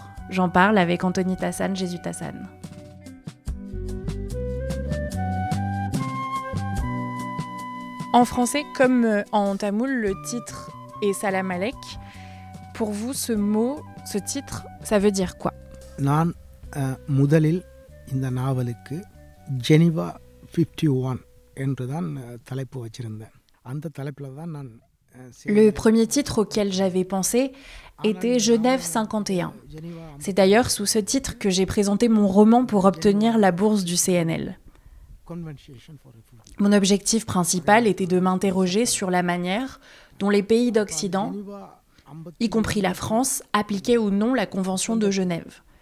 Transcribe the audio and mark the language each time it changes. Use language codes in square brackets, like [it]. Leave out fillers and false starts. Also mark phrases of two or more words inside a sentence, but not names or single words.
[fr] J'en parle avec Anthony Tassan Jesutassan. En français, comme en tamoul, le titre est Salam Alek. Pour vous, ce titre, ça veut dire quoi? [ta] நான் முதலில் இந்த நாவலுக்கு ஜெனீவா 51 என்றுதான் தலைப்பு வச்சிருந்தேன். அந்த தலைப்புல தான் நான் [fr] Le premier titre auquel j'avais pensé était Genève 51. C'est d'ailleurs sous ce titre que j'ai présenté mon roman pour obtenir la bourse du CNL. Mon objectif principal était de m'interroger sur la manière dont les pays d'Occident, y compris la France, appliquaient ou non la Convention de Genève.